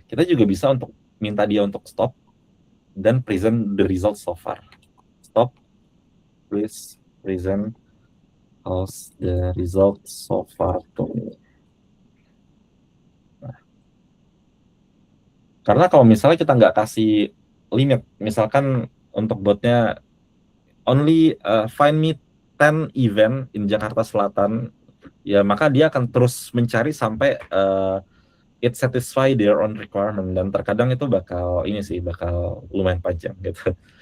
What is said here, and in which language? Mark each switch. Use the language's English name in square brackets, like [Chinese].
[Indonesian] Kita juga bisa untuk minta dia untuk stop dan [English] present the results so far. Stop, please present us the results so far to me. [Indonesian] Nah. Karena kalau misalnya kita nggak kasih limit, misalkan untuk botnya [English] only find me 10 event [Indonesian] in Jakarta Selatan, ya maka dia akan terus mencari sampai [English] it satisfy their own requirement, [Indonesian] dan terkadang itu bakal lumayan panjang gitu.